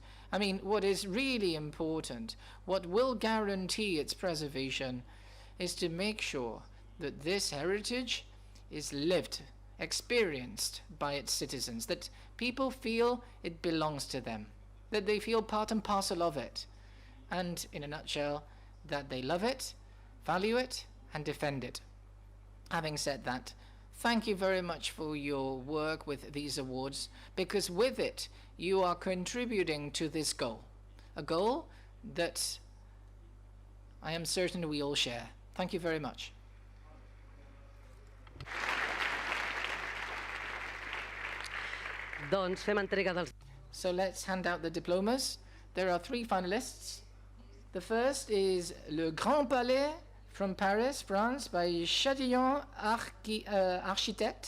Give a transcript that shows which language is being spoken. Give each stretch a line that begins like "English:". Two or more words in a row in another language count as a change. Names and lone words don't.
English: What is really important, what will guarantee its preservation, is to make sure that this heritage is lived, experienced by its citizens, that people feel it belongs to them, that they feel part and parcel of it, and in a nutshell, that they love it, value it, and defend it. Having said that, thank you very much for your work with these awards, because with it, you are contributing to this goal, a goal that I am certain we all share. Thank you very much.
Catalan: Doncs fem entrega dels...
English: So let's hand out the diplomas. There are 3 finalists. The first is Le Grand Palais from Paris, France, by Chatillon Architect.